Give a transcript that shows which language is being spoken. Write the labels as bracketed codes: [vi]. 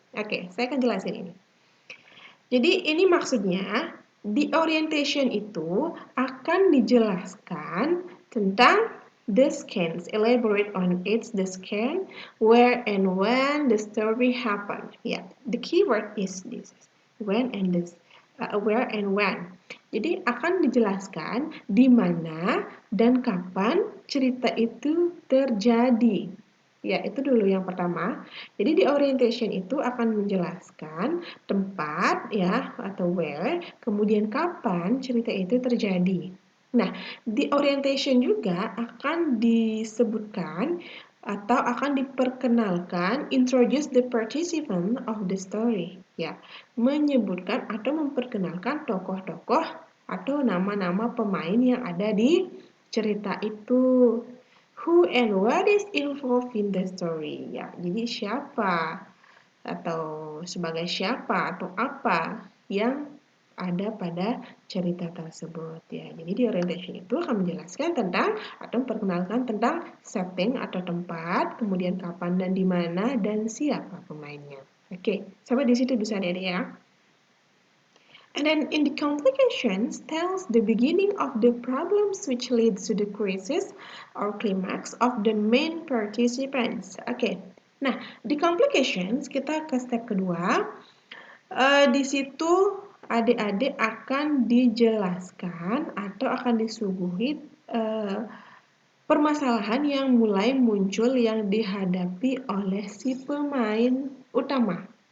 [id] Oke, saya akan jelasin ini. Jadi ini maksudnya, di orientation itu akan dijelaskan tentang the scenes, [en] elaborate on its the scene, where and when the story happened. Yeah, the keyword is this, when and this, where and when. [id] Jadi akan dijelaskan di mana dan kapan cerita itu terjadi. Ya, itu dulu yang pertama. Jadi di orientation itu akan menjelaskan tempat ya atau where, kemudian kapan cerita itu terjadi. Nah, di orientation juga akan disebutkan atau akan diperkenalkan [en] introduce the participant of the story [id] ya, menyebutkan atau memperkenalkan tokoh-tokoh atau nama-nama pemain yang ada di cerita itu. [en] Who and what is involved in the story? [id] Ya, jadi siapa atau sebagai siapa atau apa yang ada pada cerita tersebut ya. Jadi di orientation itu akan menjelaskan tentang atau memperkenalkan tentang setting atau tempat, kemudian kapan dan di mana dan siapa pemainnya. Oke, sampai di situ bisa adik-adik ya. [en] And then in the complications tells the beginning of the problems which leads to the crisis or climax of the main participants. [id] Oke, nah di complications kita ke step kedua. Di situ adik-adik akan dijelaskan atau akan disuguhi permasalahan yang mulai muncul yang dihadapi oleh si pemain utama.